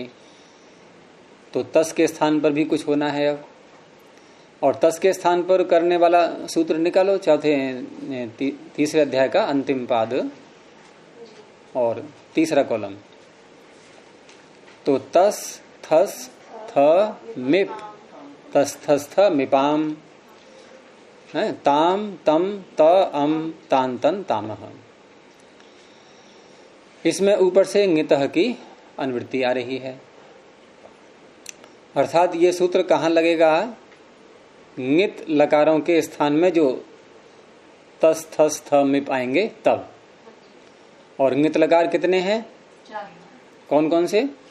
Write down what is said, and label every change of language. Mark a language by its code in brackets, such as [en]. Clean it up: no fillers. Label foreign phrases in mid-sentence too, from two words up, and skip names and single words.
[hi] तो तस के स्थान पर भी कुछ होना है अब, और तस के स्थान पर करने वाला सूत्र निकालो, चौथे तीसरे अध्याय का अंतिम पाद और तीसरा कॉलम। [sa] तो तस थस थ मिप, तस थस थ मिपाम, ताम तम त अम तान तन तामह। [hi] इसमें ऊपर से ङितः की अनुवृत्ति आ रही है, अर्थात ये सूत्र कहाँ लगेगा? ङित लकारों के स्थान में जो तस थस थ मिप आएंगे तब। और ङित लकार कितने हैं? कौन कौन से?